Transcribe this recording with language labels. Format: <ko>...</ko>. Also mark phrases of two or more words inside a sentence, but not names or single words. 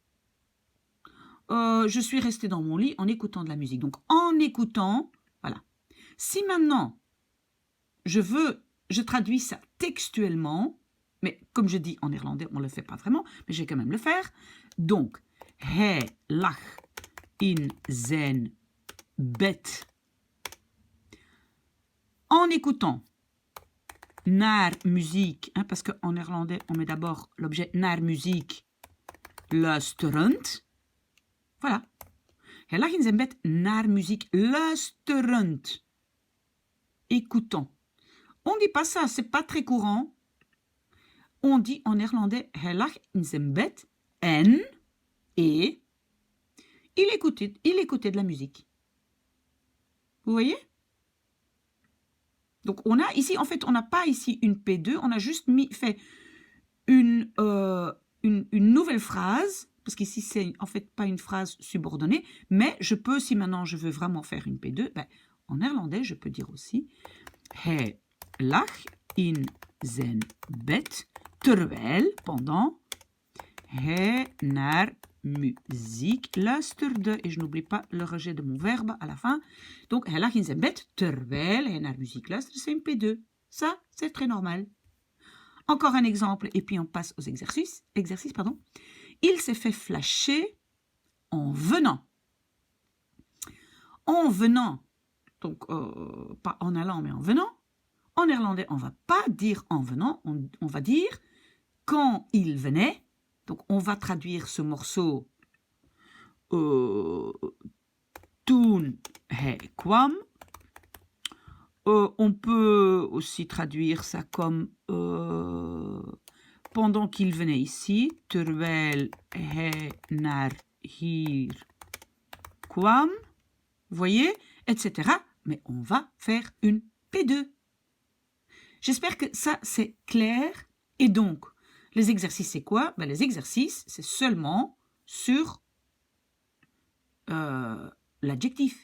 <fr>Je suis restée dans mon lit en écoutant de la musique. Donc, en écoutant, voilà. Si maintenant, je traduis ça textuellement, mais comme je dis en néerlandais, on ne le fait pas vraiment, mais je vais quand même le faire. Donc,</fr> <nl>hij lag in zijn bed.</nl> <fr>En écoutant.</fr> <nl>naar muziek,</nl> <fr>hein, parce qu'en néerlandais, on met d'abord l'objet</fr> <nl>naar muziek, luisterend.</nl> <fr>Voilà.</fr> <nl>Hij lag in zijn bed naar muziek luisterend.</nl> <fr>Écoutant. On dit pas ça, c'est pas très courant. On dit en néerlandais,</fr> <nl>hij lag in zijn bed</nl> <fr>et il écoutait de la musique. Vous voyez? Donc on a ici, en fait, on n'a pas ici une P2, on a juste fait une nouvelle phrase, parce qu'ici c'est en fait pas une phrase subordonnée, mais je peux, si maintenant je veux vraiment faire une P2, ben, en néerlandais je peux dire aussi</fr> <nl>hij lag in zijn bed terwijl,</nl> <fr>pendant,</fr> <nl>hij naar muziek luisterde.</nl> <fr>Et je n'oublie pas le rejet de mon verbe à la fin. Donc,</fr> <nl>hij lag in zijn bed terwijl hij naar muziek luisterde.</nl> <fr>C'est une P2. Ça, c'est très normal. Encore un exemple, et puis on passe aux exercices. Il s'est fait flasher en venant. En venant. Donc, pas en allant, mais en venant. En néerlandais, on ne va pas dire en venant, on va dire quand il venait. Donc, on va traduire ce morceau</fr> <nl>toen hij kwam.</nl> <fr>On peut aussi traduire ça comme pendant qu'il venait ici,</fr> <nl>terwijl hij naar hier kwam.</nl> <fr>Vous voyez, etc. Mais on va faire une P2. J'espère que ça, c'est clair. Et donc, les exercices, c'est quoi? Ben, les exercices, c'est seulement sur l'adjectif.</fr>